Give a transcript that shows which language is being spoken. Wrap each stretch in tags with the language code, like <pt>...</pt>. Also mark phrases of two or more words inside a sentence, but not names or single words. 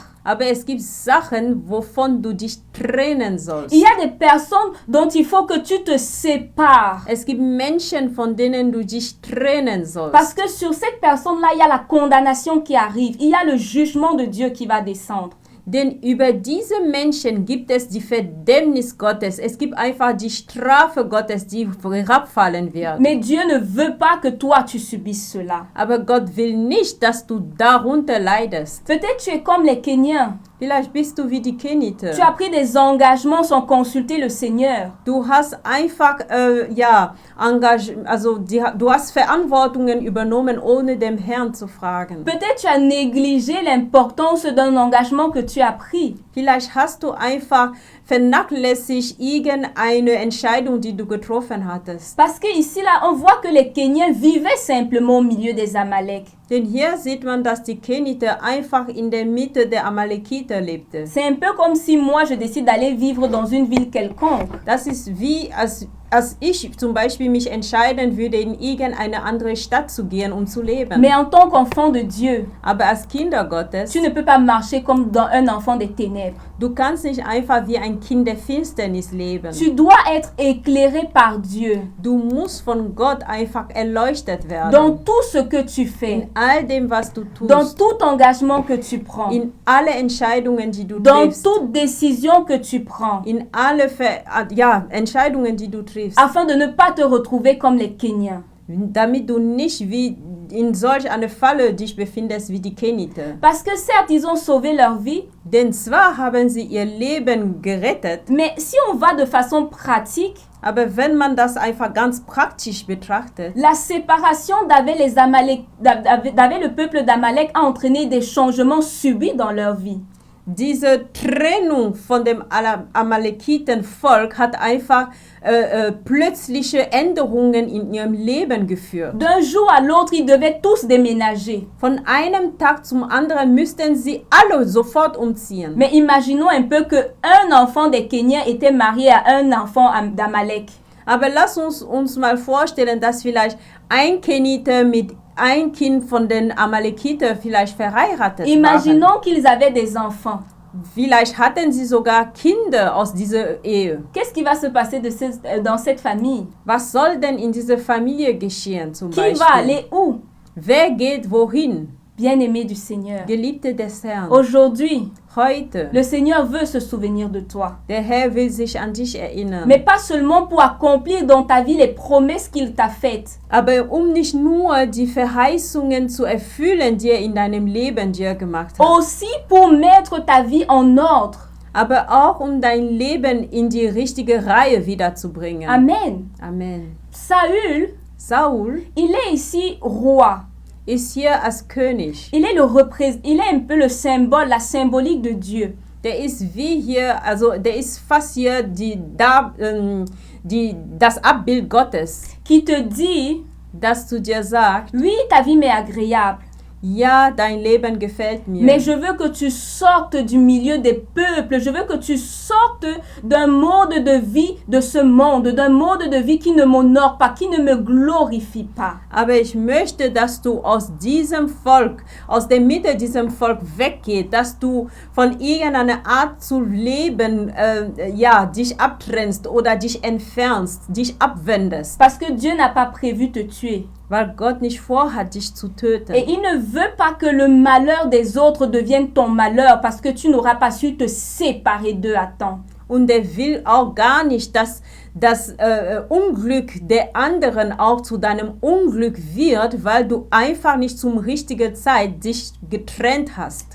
<de>Aber es gibt Sachen, wovon du dich trennen sollst.</de> <fr>Il y a des personnes dont il faut que tu te sépares.</fr> <de>Es gibt Menschen, von denen du dich trennen sollst.</de> <fr>Parce que sur cette personne-là, il y a la condamnation qui arrive. Il y a le jugement de Dieu qui va descendre.</fr> <de>Denn über diese Menschen gibt es die Verdammnis Gottes. Es gibt einfach die Strafe Gottes, die herabfallen wird.</de> <fr>Mais Dieu ne veut pas que toi tu subisses cela.</fr> <de>Aber Gott will nicht, dass du darunter leidest.</de> <fr>Peut-être tu es comme les Kenyans.</fr> <de>Vielleicht bist du wie die Kenite.</de> <fr>Tu as pris des engagements sans consulter le Seigneur.</fr> <de>Du hast einfach, du hast Verantwortungen übernommen, ohne dem Herrn zu fragen.</de> <fr>Peut-être tu as négligé l'importance d'un engagement que tu as pris.</fr> <de>Vielleicht hast du einfach vernachlässigt irgendeine Entscheidung, die du getroffen hattest.</de> <fr>Parce que ici là, on voit que les Kenyans vivaient simplement au milieu des Amalek.</fr> <de>Denn hier sieht man, dass die Kenite einfach in der Mitte der Amalekiter lebte.</de> <fr>C'est un peu comme si moi je décide d'aller vivre dans une ville quelconque.</fr> <de>Das ist wie, als ich zum Beispiel mich entscheiden würde, in irgendeine andere Stadt zu gehen, um zu leben.</de> <fr>Mais en tant qu'enfant de Dieu,</fr> <de>Aber als Kinder Gottes,</de> <fr>tu ne peux pas marcher comme dans un enfant des ténèbres.</fr> <de>du kannst nicht einfach wie ein Kind der Finsternis leben.</de> <fr>Tu dois être éclairé par Dieu.</fr> <de>Du musst von Gott einfach erleuchtet werden.</de> <fr>Dans tout ce que tu fais,</fr> <de>In all dem, was du tust.</de> <fr>dans tout engagement que tu prends,</fr> <de>In alle Entscheidungen, die du</de> <fr>dans</fr> <de>triffst.</de> <fr>toute décision que tu prends,</fr> <de>In alle Entscheidungen, die du triffst.</de> <fr>afin de ne pas te retrouver comme les Kenyans.</fr> <de>Damit du nicht wie in solch eine Falle dich befindest wie die Kenite.</de> <fr>Parce que certes, ils ont sauvé leur vie,</fr> <de>Denn zwar haben sie ihr Leben gerettet,</de> <fr>mais si on va de façon pratique,</fr> <de>aber wenn man das einfach ganz praktisch betrachtet,</de> <fr>la séparation d'avec le peuple d'Amalek a entraîné des changements subis dans leur vie.</fr> <de>diese Trennung von dem Amalekitenvolk hat einfach plötzliche Änderungen in ihrem Leben geführt.</de> <fr>D'un jour à l'autre, ils devaient tous déménager.</fr> <de>Von einem Tag zum anderen müssten sie alle sofort umziehen.</de> <fr>Mais imaginons un peu qu'un enfant des Kenyans était marié à un enfant d'Amalek.</fr> <de>Aber lass uns mal vorstellen, dass vielleicht ein Kenite mit ein Kind von den Amalekiter vielleicht verheiratet waren.</de> <fr>Imaginons qu'ils avaient des enfants.</fr> <de>Vielleicht hatten sie sogar Kinder aus dieser Ehe.</de> <fr>Qu'est-ce qui va se passer dans cette famille?</fr> <de>Was soll denn in dieser Familie geschehen zum</de> <fr>Qui</fr> <de>Beispiel?</de> <fr>va aller où?</fr> <de>Wer geht wohin?</de> <fr>Bien-aimé du Seigneur.</fr> <de>Geliebte des Herrn.</de> <fr>Aujourd'hui,</fr> <de>Heute,</de> <fr>le Seigneur veut se souvenir de toi.</fr> <de>der Herr will sich an dich erinnern.</de> <fr>Mais pas seulement pour accomplir dans ta vie les promesses qu'il t'a faites.</fr> <de>Aber nicht nur die Verheißungen zu erfüllen, die er in deinem Leben dir gemacht hat.</de> <fr>Aussi pour mettre ta vie en ordre.</fr> <de>Aber auch dein Leben in die richtige Reihe wiederzubringen.</de> <fr>Amen.</fr> <de>Amen.</de> <fr>Saül, il il est ici roi.</fr> <de>Ist hier als König.</de> <fr>Il est un peu le symbole, la symbolique de Dieu.</fr> <de>Der ist wie hier, also der ist fast hier das Abbild Gottes,</de> <fr>Qui te dit,</fr> <de>das zu dir sagt,</de> <fr>oui, ta vie m'est agréable.</fr> <de>ja, dein Leben gefällt mir.</de> <fr>Mais je veux que tu sortes du milieu des peuples. Je veux que tu sortes d'un mode de vie, de ce monde, d'un mode de vie qui ne m'honore pas, qui ne me glorifie pas.</fr> <de>Aber ich möchte, dass du aus diesem Volk, aus der Mitte diesem Volk weggehst, dass du von irgendeiner Art zu leben, dich abtrennst oder dich entfernst, dich abwendest.</de> <fr>Parce que Dieu n'a pas prévu te tuer.</fr> <de>Weil Gott nicht vorhat, dich zu töten.</de> <fr>Et il ne veut pas que le malheur des autres devienne ton malheur parce que tu n'auras pas su te séparer d'eux à temps.</fr> <de>Und er will auch gar nicht, dass das Unglück der anderen auch zu deinem Unglück wird, weil du einfach nicht zum richtigen Zeit dich getrennt hast.</de>